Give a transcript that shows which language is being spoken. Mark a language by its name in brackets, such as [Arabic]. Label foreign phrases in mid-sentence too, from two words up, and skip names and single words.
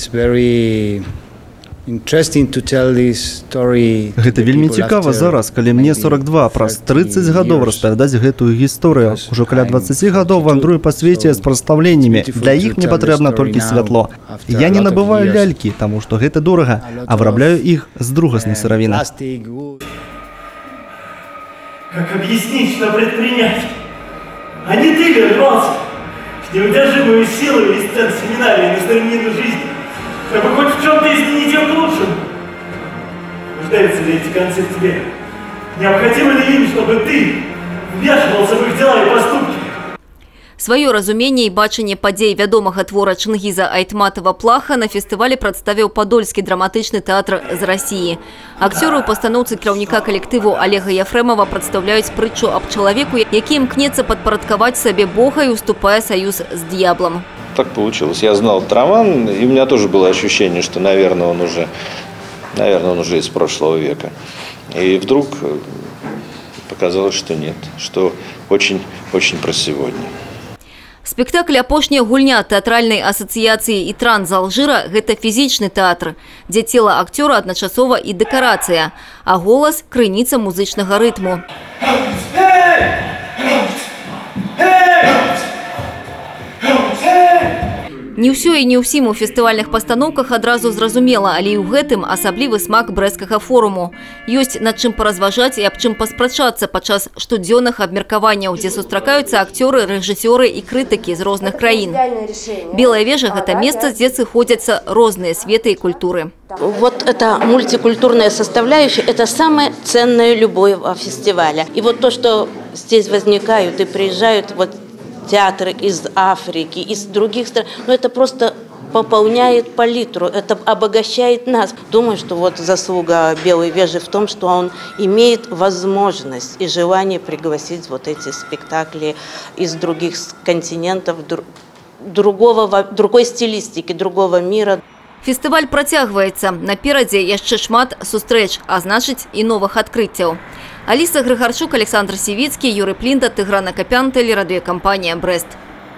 [Belarusian] Гэта вельмі цікава зараз, калі мне 42, праз 30 гадоў распавядаць гэтую гісторыю. Ужо каля 20 гадоў вандрую па свеце з прадстаўленнямі. Для іх мне патрэбна толькі святло. Я не набываю лялькі, таму што гэта дорага, а вырабляю іх з другаснай сыравіны. [Russian] Как объяснить, что предпринять? А не ты ли рвался с неудержимой силой из сцен семинарии на стремнину жизни, чтобы хоть в чем-то изменить ее к лучшему? Нуждаются ли эти концы в тебе? Необходимо ли им, чтобы ты вмешивался в их дела и поступки? [Belarusian] Сваё разуменне і бачанне падзей вядомага твора Чингиза Айтматова-Плаха на фестывалі прадставіў Падольскі драматычны тэатр з Расіі. Акцёры ў пастаноўцы кіраўніка калектыву Олега Ефремова прадстаўляюць прытчу аб чалавеку, які імкнецца падпарадкаваць сабе Бога і уступае саюз з д'яблам. [Russian] Так получилось. Я знал роман, и у меня тоже было ощущение, что, наверное, он уже из прошлого века. И вдруг показалось, что нет, что очень про сегодня. [Belarusian] Спектакль «Апошняя гульня» тэатральнай асацыяцыі і тран з Алжыра – гэта фізічны тэатр, дзе цела акцёра адначасова і дэкарацыя, а голас – крыніца музычнага рытму. Не ўсё і не ўсім у фестывальных пастаноўках адразу зразумела, але і ў гэтым асаблівы смак брэсцкага форуму. Ёсць над чым паразважаць і аб чым паспрачацца падчас штодзённых абмеркаванняў, дзе сустракаюцца акцёры, рэжысёры і крытыкі з розных краін. Белая вежа – гэта месца, дзе сыходзяцца розныя светы і культуры. [Russian] Вот эта мультикультурная составляющая – это самое ценное любого фестиваля. И вот то, что здесь возникают и приезжают театры из Африки, из других стран, но это просто пополняет палитру, это обогащает нас. Думаю, что вот заслуга Белой вежи в том, что он имеет возможность и желание пригласить вот эти спектакли из других континентов, другой стилистики, другого мира. [Belarusian] Фестываль працягваецца. Наперадзе яшчэ шмат сустрэч, а значыць і новых адкрыццяў. Аліса Грыгарчук, Александр Сівіцкі, Юрый Плінда, Тыгран Акапян, тэлерадыёкампанія «Брэст».